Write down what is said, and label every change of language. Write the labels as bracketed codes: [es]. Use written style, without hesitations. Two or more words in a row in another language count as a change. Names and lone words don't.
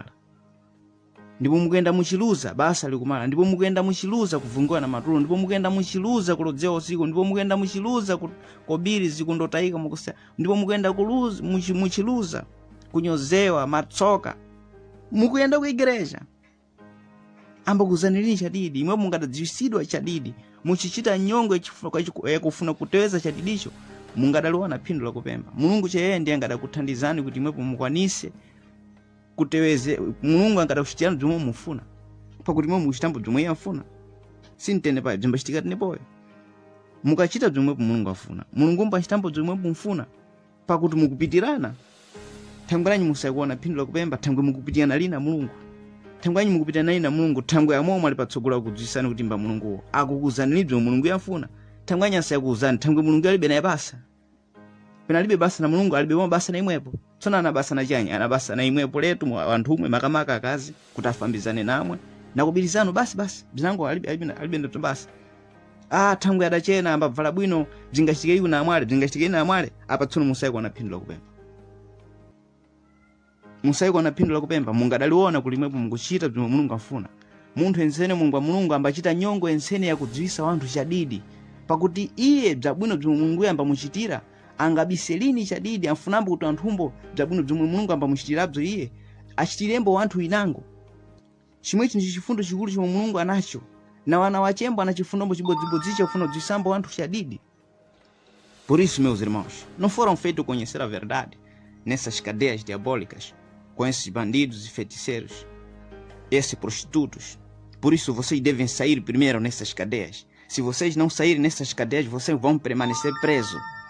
[nyu] Ndipo mukuyenda muchiluza basa likumala. Ndipo mukuyenda muchiluza kuvungiwa na matulo. Ndipo mukuyenda muchiluza kulodzera usiku. Ndipo mukuyenda muchiluza kobiri zikundotayika mukusa. Ndipo mukuyenda muchiluza kunyozewa matsoka. Mukuyenda ku igreja amba kuzanilini chadidi imwe mungadadziwisidwa chadidi muchichita nyongo yakufuna kuteweza chadidicho mungadaliona phindu lakupemba. Mulungu cheye ndiye angadakuthandizani kuti imwepo mukwanise kuteweze. Mulungu angadakuchitirani bzomwe mufuna, pakuti mwe muchitambo bzomwe iye afuna. Sintene paye bzimbachitika tenepoyo mukachita bzomwe Mulungu afuna. Mulungu mbachitambo bzomwe mufuna pakuti mukupitirana. Thangwanyi musakuona phindu lakupemba, thangwe mukupitirana lina Mulungu. Thangwanyi mukupitirana lina Mulungu, thangwe amwe mwali patsogola kudziwisani kuti mba Mulunguwo akukuzani bzomwe Mulungu yafuna. Thangwanyi asayakuzani, thangwe Mulungu alibe naye basa. Pena alibe basa na Mulungu, alibe mwa basa na imwepo. Tsona ana basa na chanyi, ana basa na imwepo letu anthu umwe makamaka akazi kuti afambizane namwe na kubirizano basi bzinango alibe ndo basa. Thangwe adachena amba vala bwino bzingachitike iku na amwale, bzingachitike ina amwale apa tsono musayikuona phindu lakupemba. Musayikuona phindu lakupemba mungadaliona kuti imwepo mukuchita bzomwe Mulungu afuna. Munthu ensene Mulungu ambachita nyongo ensene yakudziwisa wanthu chadidi, pakuti iye bzabwino bzomwe Mulungu amba muchitira angabiselini chadidi amfunambo kuti anthumbo bzabwino bzomwe Mulungu amba muchitirabzo iye achitirembo wanthu inango. Chimwe chinhu chifundo chikulu chomwe Mulungu anacho na wana wachembo anachifundo chibodzibodzi chofuna kudzisambo wanthu chadidi. [pt] Por isso, meus irmãos, não foram feitos conhecer a verdade nessas cadeias diabólicas, com esses bandidos e feiticeiros, esses prostitutos. Por isso vocês devem sair primeiro nessas cadeias. Se vocês não saírem nessas cadeias, vocês vão permanecer presos.